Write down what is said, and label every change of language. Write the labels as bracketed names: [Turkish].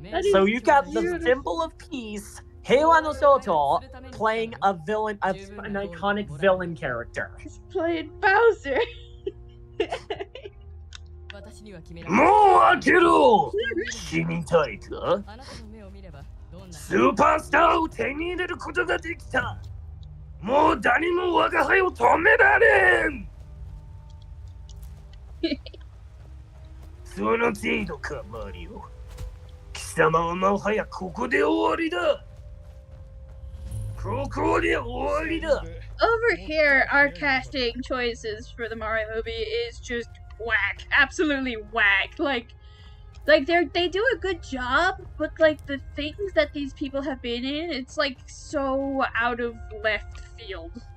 [English] So you've got the symbol of peace, Heiwa no Shoto, playing an iconic villain character. He's playing Bowser. [Japanese] もう開けろ死にたいかスーパースターを手に入れることができたもう誰も我が輩を止められんその程度かマリオ貴様はもはやここで終わりだここで終わりだ [English] Over here, our casting choices for the Mario movie is just whack. Absolutely whack. Like they do a good job, but like the things that these people have been in, it's like so out of left field.